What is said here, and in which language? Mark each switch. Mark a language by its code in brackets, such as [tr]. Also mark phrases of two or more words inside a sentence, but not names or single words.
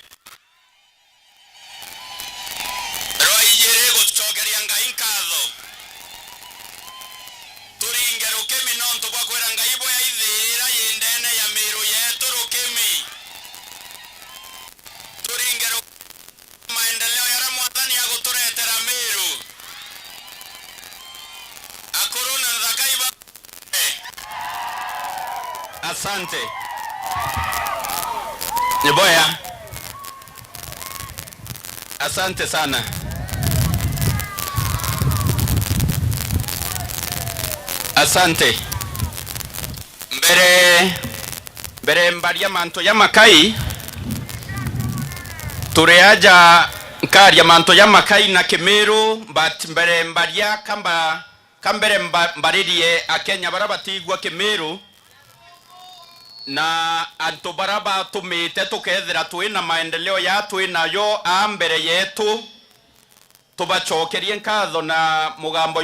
[mer] roijere gucokeria Ngai nkatho turinge rukemi nontu bwa kwira Ngai bwa ithira yindene ya Meru yetu rukemi turinge maendeleo ya Mwathani ya guturetera Meru akorona thakaiba. Asante. Niboya. [sw] Asante sana. Asante. [mer] Mbere mbaria manto ya makai. Tureaja nkaria manto ya makai na Kemeru, but mbere mbaria kambere mbaririe akenya barabatigwa Kemeru. Na anto baraba tumite tukethira twina maendeleo ya twina yo ambere yetu tubachokerie nkatho na mugambo